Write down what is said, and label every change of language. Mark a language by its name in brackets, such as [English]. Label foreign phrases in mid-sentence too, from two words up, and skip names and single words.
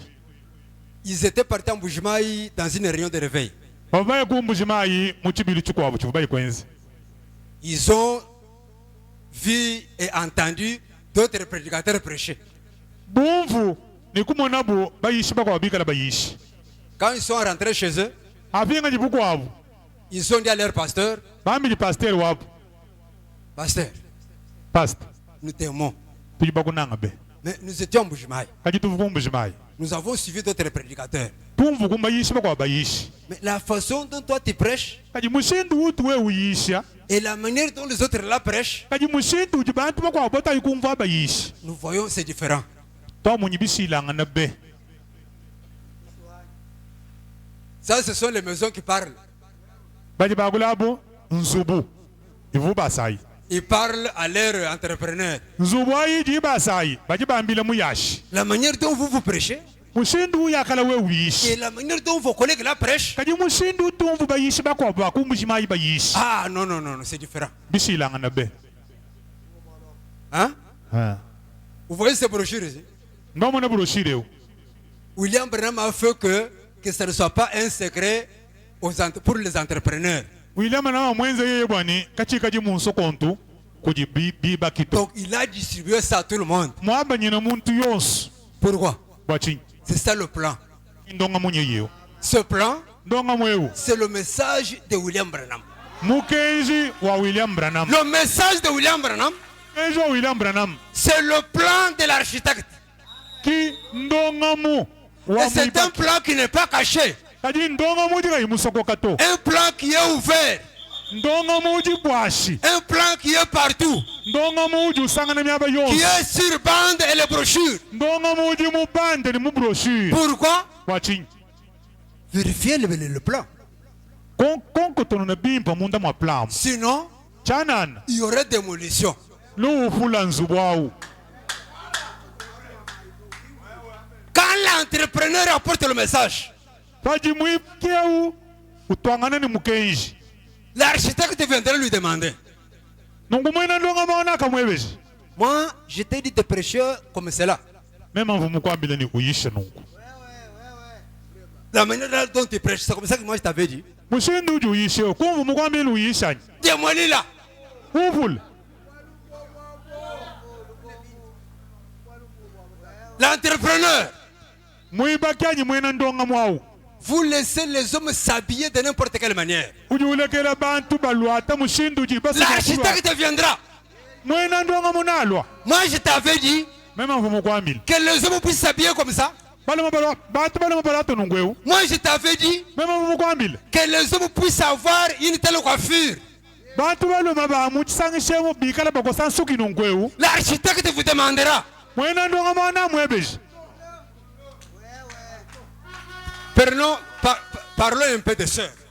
[French] Ils étaient partis en Boujimaï dans une réunion de réveil. [Luba-Lulua] babaye kumbujimayi muchibilu chikwa buchu bayi kwenzi [French] Ils ont vu et entendu d'autres prédicateurs prêcher. [Luba-Lulua] bumvu ni kumona bu bayishi bakwa bikala bayishi [French] Quand ils sont rentrés chez eux, [Luba-Lulua] afinga jibuku wabu [French] ils ont dit à leur pasteur, [Luba-Lulua] bambi pasteur wabu [French] pasteur, past nous t'aimons. [Luba-Lulua] tujibakunanga be [French] Mais nous étions en Boujimaï. [Luba-Lulua] kajituvu kumbujimayi [French] Nous avons suivi d'autres prédicateurs. [Luba-Lulua] tumvu kumbayishi bakwa bayishi [French] Mais la façon dont toi tu prêches [Luba-Lulua] kaji mushindu utu we uyisha [French] et la manière dont les autres la prêchent, [Luba-Lulua] kaji mushindu ujibantu bakwa bota yikumva bayishi [French] nous voyons c'est différent. [Luba-Lulua] to munyibisilanga na be [French] Ça, ce sont les maisons qui parlent. [Luba-Lulua] baji bagulabu nzubu ivu basayi [French] Ils parlent à leurs entrepreneurs. [Luba-Lulua] nzubu ayiji basayi baji bambile muyashi [French] La manière dont vous prêchez [Luba-Lulua] mushindu yakala we uyishi [French] et la manière dont vos collègues la prêchent. [Luba-Lulua] kaji mushindu tumvu bayishi bakwa bakumbujimayi bayishi [French] Ah non, non, non, non, c'est différent. [Luba-Lulua] bisilanga na be [French] Hein? Vous voyez ces brochures ici? [Luba-Lulua] ndomona broshire yo [French] William Branham a fait que ça ne soit pas un secret pour les entrepreneurs. [Luba-Lulua] William na mwenze yeye bwani kaji munso kontu kuji biba kito [French] Donc il a distribué ça à tout le monde. [Luba-Lulua] mwaba nyina muntu yonsu [French] Pourquoi? [Luba-Lulua] bwachi [French] C'est ça le plan. [Luba-Lulua] ndonga munye yeyo [French] Ce plan, [Luba-Lulua] ndonga mwewu [French] c'est le message de William Branham. [Luba-Lulua] mukenji wa William Branham [French] Le message de William Branham, [Luba-Lulua] kenji wa William Branham [French] c'est le plan de l'architecte. [Luba-Lulua] ki ndonga mu [French] Et [Luba-Lulua] wa [French] c'est un [Luba-Lulua] muibaki [French] plan qui n'est pas caché. [Luba-Lulua] kaji ndonga muji ga imusoko kato [French] Un plan qui est ouvert. [Luba-Lulua] ndonga muji bwashi [French] Un plan qui est partout. [Luba-Lulua] ndonga muji usangana myaba [French] Qui [Luba-Lulua] yonsu [French] est sur bande et les brochures. [Luba-Lulua] ndonga muji mubande ni mu brochure [French] Pourquoi? [Luba-Lulua] bwachi [French] Vérifiez le plan. [Luba-Lulua] konkotono na bimpa munda mwa plan [French] Sinon, [Luba-Lulua] chanana [French] il y aurait démolition. [Luba-Lulua] luufula nzubwawu [French] Quand l'entrepreneur apporte le message, [Luba-Lulua] kaji mwikewu utwangana ni mukenji [French] l'architecte viendra lui demander. [Luba-Lulua] nungu mwena ndonga maona kamwebeji [French] Moi, je t'ai dit de prêcher comme cela. [Luba-Lulua] mema mvumu kwambile ni kuyisha nungu [French] La manière dont tu prêches, c'est comme ça que moi je t'avais dit. [Luba-Lulua] mushindu uji uyishewo kumvumu kwambile uyishanya [French] Démolis-la. [Luba-Lulua] ufula [French] L'entrepreneur, [Luba-Lulua] mwibakyanyi mwena ndonga mwawu [French] vous laissez les hommes s'habiller de n'importe quelle manière. [Luba-Lulua] uji ulekela bantu balwata mushindu uji [French] L'architecte viendra. [Luba-Lulua] mwena ndonga munalwa [French] Moi je t'avais dit [Luba-Lulua] mema mvumu kwambile [French] que les hommes puissent s'habiller comme ça. Moi, je t'avais dit que les hommes puissent avoir une telle coiffure. L'architecte vous demandera. Parlons un peu de sœurs.